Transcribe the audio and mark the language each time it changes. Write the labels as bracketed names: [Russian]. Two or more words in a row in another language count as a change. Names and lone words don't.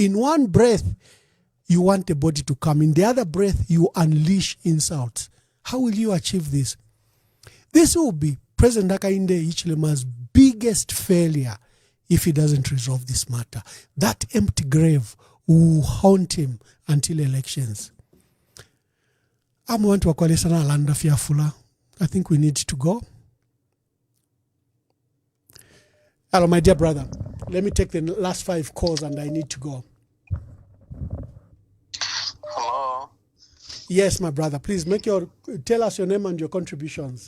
[English] In one breath, you want the body to come. In the other breath, you unleash insults. How will you achieve this? This will be President Hakainde Hichilema's biggest failure if he doesn't resolve this matter. That empty grave will haunt him until elections. I'm want to [Bemba] kwalisa na landa fiafula. [English] I think we need to go. Hello, my dear brother. Let me take the last 5 calls and I need to go. Hello. Yes, my brother. Please tell us your name and your contributions.